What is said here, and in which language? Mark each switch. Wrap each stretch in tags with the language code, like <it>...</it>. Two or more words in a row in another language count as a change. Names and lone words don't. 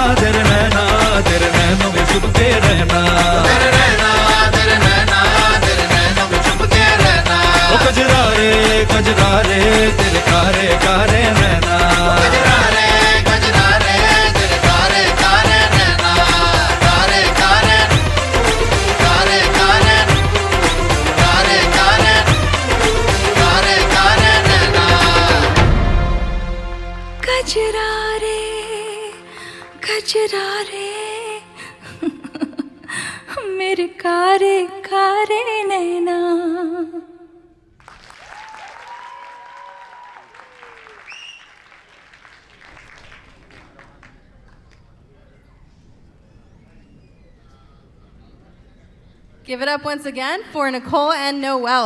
<hi>में छुपके रहना तेरे नैना में छुपके रहना ओ गजरा रे तेरे कारे कारे नैना गजरा रे तेरे कारे कारे नैना कारे कारे कारे कारे कारे कारे कारे कारे नैना गजरा रे मेरे कारे कारे नैना</hi> <en>Give it up once again for Nicole and Noel.</en>